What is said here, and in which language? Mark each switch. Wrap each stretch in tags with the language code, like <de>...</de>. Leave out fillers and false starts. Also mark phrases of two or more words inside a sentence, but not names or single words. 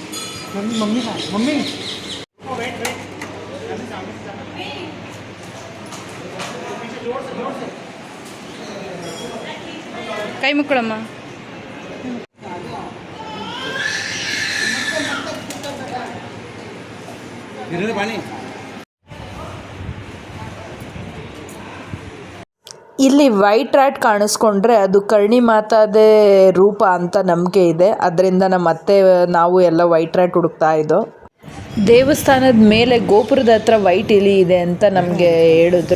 <hi>मम्मी मम्मी कहाँ है? मम्मी</hi> <kn>ಕೈ ಮುಕ್ಕೊಳಮ್ಮ.</kn> <hi>गिरे पानी.</hi> <kn>ಇಲ್ಲಿ</kn> <en>white rat</en> <kn>ಕಾಣಿಸ್ಕೊಂಡ್ರೆ ಅದು ಕರ್ಣಿ ಮಾತಾದೇ ರೂಪ ಅಂತ ನಂಬಿಕೆ ಇದೆ. ಅದರಿಂದ ನಮ್ಮ ಅತ್ತೆ ನಾವು ಎಲ್ಲ</kn> <en>white rat</en> <kn>ಹುಡುಕ್ತಾ ಇದ್ದೋ. ದೇವಸ್ಥಾನದ ಮೇಲೆ ಗೋಪುರದ ಹತ್ರ ವೈಟ್ ಇಲಿ ಇದೆ ಅಂತ ನಮಗೆ ಹೇಳಿದ್ರು.</kn>